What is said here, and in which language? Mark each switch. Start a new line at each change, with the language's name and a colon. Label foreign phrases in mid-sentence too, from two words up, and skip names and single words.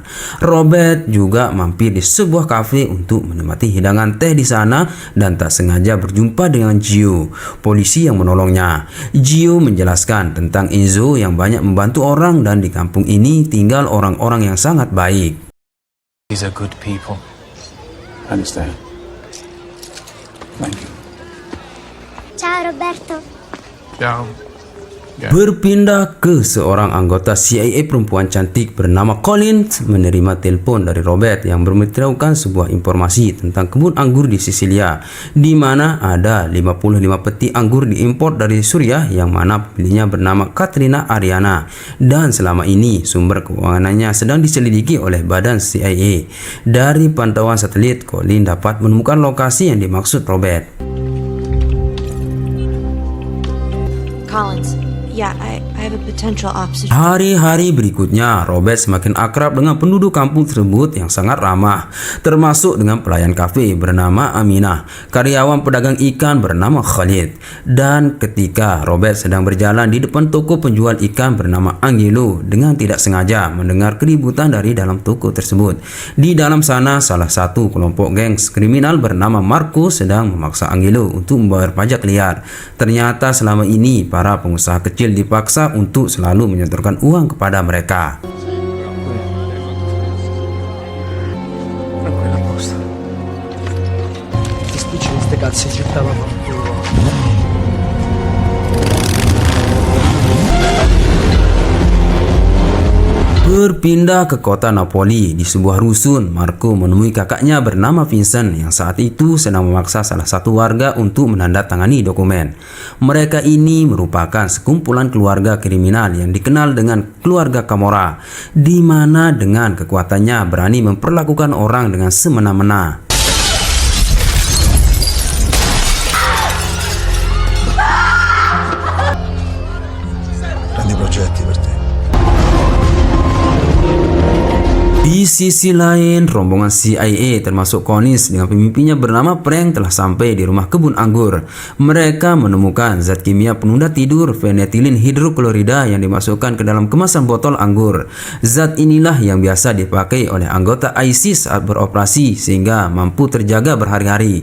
Indonesian: Robert juga mampir di sebuah kafe untuk menikmati hidangan teh di sana dan tak sengaja berjumpa dengan Gio, polisi yang menolongnya. Gio menjelaskan tentang Enzo yang banyak membantu orang dan di kampung ini tinggal orang-orang yang sangat baik.
English: These are good people. I understand. Thank you.
Italian: Ciao Roberto. Ciao.
Indonesian: Berpindah ke seorang anggota CIA perempuan cantik bernama Collins menerima telepon dari Robert yang memberitahukan sebuah informasi tentang kebun anggur di Sisilia, di mana ada 55 peti anggur diimpor dari Suriah yang mana pemiliknya bernama Katrina Ariana, dan selama ini sumber keuangannya sedang diselidiki oleh badan CIA. Dari pantauan satelit, Collins dapat menemukan lokasi yang dimaksud Robert.
English: Yeah, I have a potential option.
Indonesian: Hari-hari berikutnya, Robert semakin akrab dengan penduduk kampung tersebut yang sangat ramah, termasuk dengan pelayan kafe bernama Aminah, karyawan pedagang ikan bernama Khalid. Dan ketika Robert sedang berjalan di depan toko penjual ikan bernama Angelo, dengan tidak sengaja mendengar keributan dari dalam toko tersebut. Di dalam sana, salah satu kelompok geng kriminal bernama Marco sedang memaksa Angelo untuk membayar pajak liar. Ternyata selama ini para pengusaha kecil dipaksa untuk selalu menyetorkan uang kepada mereka.
Italian: Tranquilla, posta. Ti spicci queste cazzo in città, vaffanculo.
Indonesian: Berpindah ke kota Napoli, di sebuah rusun, Marco menemui kakaknya bernama Vincent yang saat itu sedang memaksa salah satu warga untuk menandatangani dokumen. Mereka ini merupakan sekumpulan keluarga kriminal yang dikenal dengan keluarga Camorra, di mana dengan kekuatannya berani memperlakukan orang dengan semena-mena.
Italian: Prendi progetti per te.
Indonesian: Di sisi lain, rombongan CIA termasuk Collins dengan pemimpinnya bernama Frank telah sampai di rumah kebun anggur. Mereka menemukan zat kimia penunda tidur fenetilin hidroklorida yang dimasukkan ke dalam kemasan botol anggur. Zat inilah yang biasa dipakai oleh anggota ISIS saat beroperasi sehingga mampu terjaga berhari-hari.